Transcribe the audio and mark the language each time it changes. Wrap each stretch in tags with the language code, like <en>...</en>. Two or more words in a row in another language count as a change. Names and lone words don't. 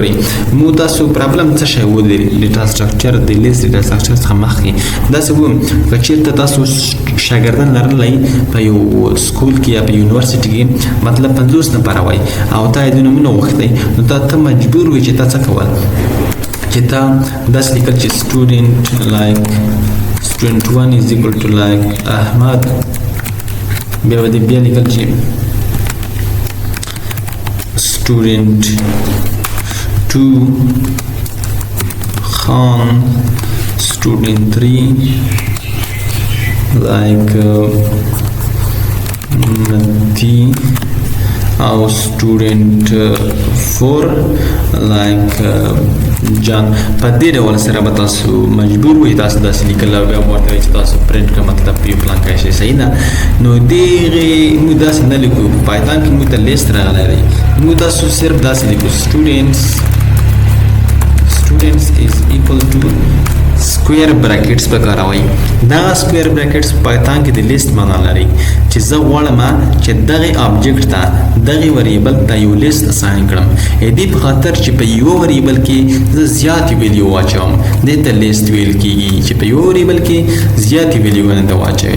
<ps>ګورئ موږ تاسو پرابلم څه شی و د ډیټا سټرکچر د لیست ډیټا سټرکچر څخه مخکې داسې و که چېرته تاسو شاګردان لرلی په یو سکول کې یا په یونیورسټي کې مطلب 50 نفره وای او تا یې د نومونه غوښتی، نو ته مجبور وې چې تا څه کول، چې تا داسې لیکل چې</ps> <en>student like student 1 is equal to like Ahmad،</en> <ps>بیا به بیا لیکل چې</ps> <en>student 2 Khan، student 3 like Mati، او student 4 like جان.</en> <ps>په دې ډول سره به تاسو مجبور وئ تاسو داسې لیکل او بیا ورته وایي چې تاسو پرنټ کړه مطلب په یو پلان کې شي. صحیح ده. نو دغې موږ داسې نه لیکو. په پایتان کې موږ ته لیست راغلی دی، موږ تاسو صرف داسې لیکو</ps> <en>students is equal to square brackets</en> <ps>په کاروي. دا</ps> <en>square brackets</en> <ps>په پایتان کې د لیست معنا لري چې زه غواړم چې دغه آبجیکټ ته دغه وریبل ته یو لیست اساین کړم. دې په خاطر چې په یو وریبل کې زه زیات ویلیو واچوم، دې ته لیست ویل کېږي چې په یو وریبل کې زیات ویلیو نه واچوي.</ps>